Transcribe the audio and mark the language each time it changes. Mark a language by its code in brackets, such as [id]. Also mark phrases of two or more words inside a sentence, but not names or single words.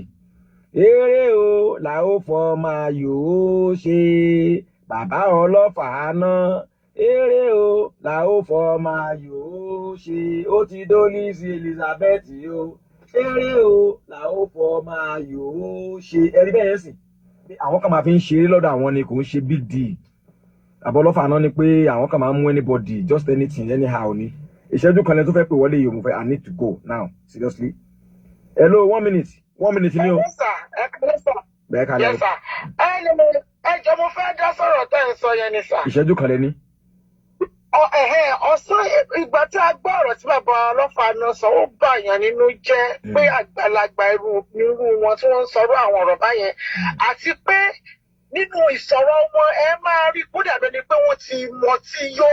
[yo] Eré o là ó fọ máa yòó ṣe bàbá ọlọ́fà náà eré o là ó fọ máa yòó ṣe ó ti dó Lizzy Elizabeth o eré o là ó fọ máa yòó ṣe ẹ̀rí bẹ́ẹ̀ sì àwọn kan máa fi ń ṣeré lọ́dọ̀ àwọn ni kò ń ṣe [en] big deal [yo] bàbá ọlọ́fà náà ni pé àwọn kan máa ń mú [en] anybody just anything anyhow [yo] ni ìṣẹ́jú kan lẹ tó fẹ́ pè wọlé yìí mo fẹ́ [en] I need to go now seriously hello [yo] 1 minute ni o. Bẹ́ẹ̀ kan lẹ. ẹ jọ mo fẹ́ dá sọ̀rọ̀ tẹ́ ń sọ yẹn ni sà. Ìṣẹ́jú kan lẹ ní. Ọ̀sán ìgbà tí a gbọ́ ọ̀rọ̀ tí bàbá ọlọ́fà náà sọ ó bà yàn nínú jẹ́ pé àgbàlagbà irú wọn tí wọ́n ń sọ̀rọ̀ àwọn ọ̀rọ̀ báyẹn àti pé nínú ìsọ̀rọ̀ wọn ẹ máa rí kó dàbí ẹni pé wọ́n ti yó.